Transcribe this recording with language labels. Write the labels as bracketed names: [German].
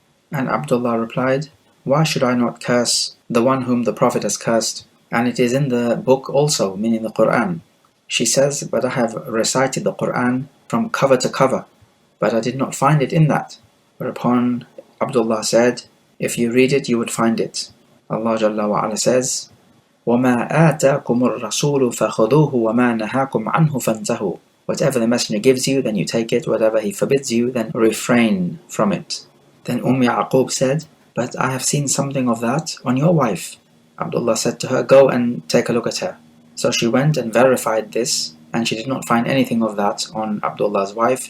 [English] And Abdullah replied, "Why should I not curse the one whom the Prophet has cursed? And it is in the book also," meaning the Quran. She says, "But I have recited the Quran from cover to cover, but I did not find it in that." Whereupon Abdullah said, "If you read it, you would find it." Allah Jalla wa Ala says, [Arabic] وَمَا آتَاكُمُ الرَّسُولُ فَخُذُوهُ وَمَا نَهَاكُمْ عَنْهُ فَانْتَهُوا. [English] Whatever the messenger gives you, then you take it. Whatever he forbids you, then refrain from it. Then Ya'qub said, "But I have seen something of that on your wife." Abdullah said to her, "Go and take a look at her." So she went and verified this, and she did not find anything of that on Abdullah's wife.